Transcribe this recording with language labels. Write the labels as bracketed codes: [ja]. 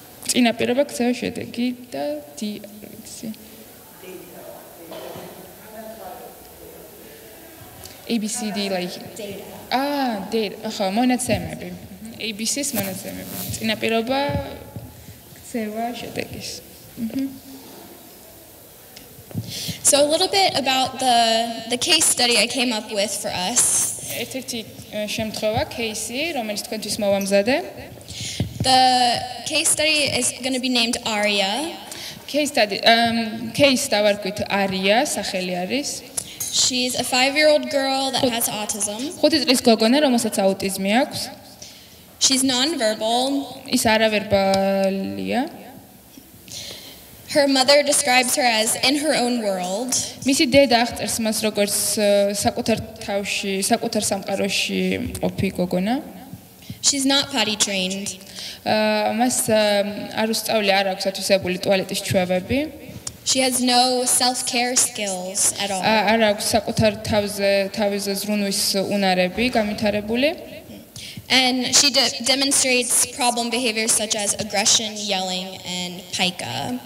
[ka] წინაპირობა ქცევის შედეგი და D ვიცი. [en] ABCD like data. Data. [ka] ხო, მონაცემები. ABC-ს მონაცემები. წინაპირობა ქცევა შედეგის. [en] So a little bit about the case study I came up with for us. [ka] ერთ-ერთი შემთხვევა кейსი, რომელიც თქვენთვის მოვამზადე. [en] The case study is going to be named Aria. [ka] Case დავარქვით Aria, სახელი არის. [en] She's a 5-year-old girl that has autism. [ka] 5 წლის გოგონა, რომელსაც აუტიზმი აქვს. [en] She's non-verbal. [ka] ის არავერბალია. [en] Her mother describes her as in her own world. [ka] მისი დედა აღწერს მას როგორც საკუთარ თავში, საკუთარ სამყაროში მყოფი გოგონა. [en] She's not potty trained. [ka] მას არ უსწავლია, არ აქვს ათვისებული ტუალეტის ჩვევები. [en] She has no self-care skills at all. [ka] არ აქვს საკუთარ თავზე ზრუნვის უნარები განვითარებული. [en] And she demonstrates problem behaviors such as aggression, yelling, and pica.